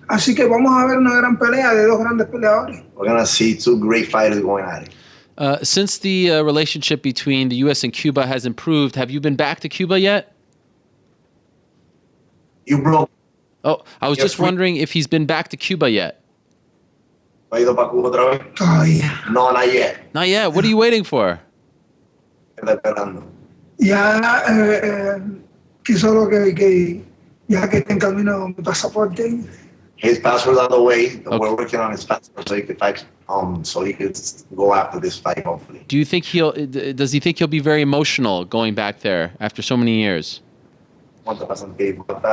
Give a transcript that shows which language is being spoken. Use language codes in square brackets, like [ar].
[es] Así que vamos a ver una gran pelea de dos grandes peleadores. [en] We're going to see 2 great fighters going at it. Since the relationship between the U.S. and Cuba has improved, have you been back to Cuba yet? You broke. Oh, I was just wondering if he's been back to Cuba yet. [es] ¿Ha ido para Cuba otra vez? Todavía. [en] No, not yet. Not yet. What are you waiting for? [es] Está esperando. Ya, que solo que ya que está en camino mi pasaporte. [en] His passport's on the way. Okay. We're working on his passport so he could fight. So he could go after this fight, hopefully. Do you think does he think he'll be very emotional going back there after so many years? [es] ¿Cuánto pasan tiempo?